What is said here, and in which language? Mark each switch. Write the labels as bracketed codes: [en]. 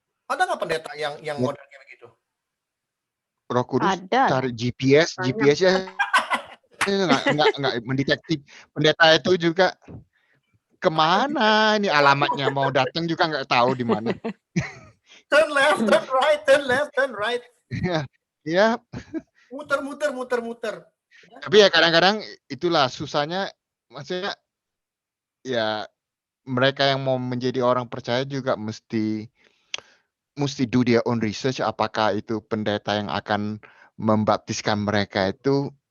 [id] Ada nggak pendeta yang model kayak begitu? Roh Kudus Ada. cari GPS-nya nggak mendeteksi. Pendeta itu juga kemana ini alamatnya, mau datang juga nggak tahu di mana. [en] Turn left, turn right, turn left, turn right. [id] Ya, Muter. tapi ya kadang-kadang itulah susahnya, maksudnya ya mereka yang mau menjadi orang percaya juga mesti [en] do their own research, [id] apakah itu pendeta yang akan membaptiskan mereka itu